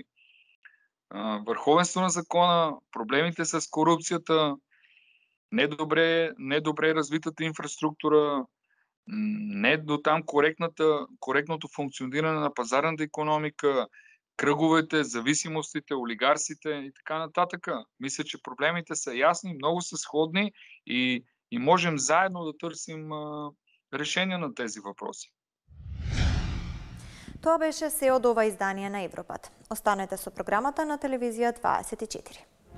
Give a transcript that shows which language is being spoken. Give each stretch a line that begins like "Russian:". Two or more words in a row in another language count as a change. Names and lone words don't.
Bulgarian: Върховенство на закона, проблемите с корупцията, недобре развитата инфраструктура, не до там коректното функциониране на пазарната икономика, кръговете, зависимостите, олигарсите и така нататък. Мисля, че проблемите са ясни, много са сходни и можем заедно да търсим решение на тези въпроси.
Macedonian: Тоа беше се од ова издание на ЕвропаТ. Останете со програмата на телевизија 24.